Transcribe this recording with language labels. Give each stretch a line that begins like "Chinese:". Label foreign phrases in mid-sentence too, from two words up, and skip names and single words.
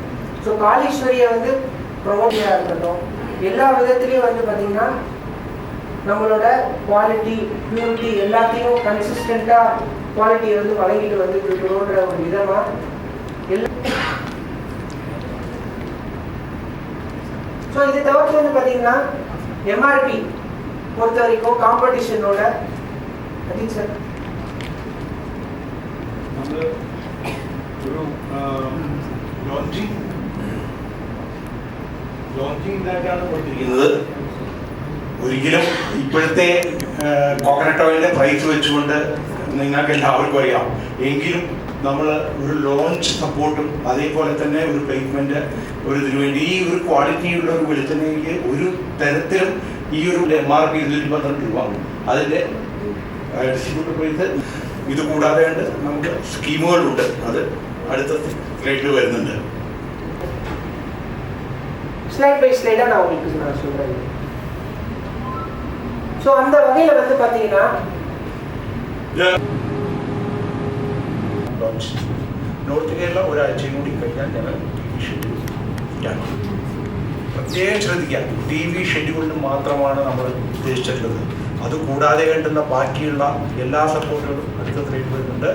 Tamil: ஸோ காளீஸ்வரியை வந்து ப்ரொமோட்டியாக இருக்கட்டும், எல்லா விதத்துலேயும் வந்து பார்த்தீங்கன்னா நம்மளோட
English: quality purity
Tamil: எல்லாத்தையும் கன்சிஸ்டண்ட்டாக குவாலிட்டியை வந்து வழங்கிட்டு வந்து இருக்கிறோன்ற ஒரு விதமாக ஸோ இது தவிர்த்து வந்து பார்த்தீங்கன்னா எம்ஆர்பி பொறுத்த வரைக்கும் காம்படிஷனோட அதிக சார்
Malayalam: ഒരിക്കലും ഇപ്പോഴത്തെ കോക്കനട്ട് ഓയിലിന്റെ പ്രൈസ് വെച്ചുകൊണ്ട് നിങ്ങൾക്ക് എല്ലാവർക്കും അറിയാം. എങ്കിലും നമ്മൾ ഒരു ലോഞ്ച് സപ്പോർട്ടും അതേപോലെ തന്നെ ഒരു പ്ലേസ്മെന്റ് ഒരു ഇതിനു വേണ്ടി ഈ ഒരു ക്വാളിറ്റിയുള്ള ഒരു വെളിച്ചെണ്ണയ്ക്ക് ഒരു തരത്തിലും ഈ ഒരു MRP 212 രൂപ അതിൻ്റെ ഡിസ്ട്രിബ്യൂട്ടർ പ്രൈസ്. ഇത് കൂടാതെ നമുക്ക് സ്കീമുകളുണ്ട്, അത് അടുത്ത സ്ലൈഡിൽ വരുന്നുണ്ട്.
English: slide by slidaaga
Tamil: நான் உங்களுக்கு நான் சொல்கிறேன். ஸோ அந்த வகையில் வந்து பார்த்தீங்கன்னா
Malayalam: നോർത്ത് കേരള ഒരാഴ്ചയും കൂടി കഴിഞ്ഞാൽ ഞങ്ങൾ പ്രത്യേകം ശ്രദ്ധിക്കുക, TV ഷെഡ്യൂളിന് മാത്രമാണ് നമ്മൾ ഉദ്ദേശിച്ചിട്ടുള്ളത്. അതുകൂടാതെ വേണ്ടുന്ന ബാക്കിയുള്ള എല്ലാ സപ്പോർട്ടുകളും അടുത്ത സ്ലൈഡിൽ വരുന്നുണ്ട്.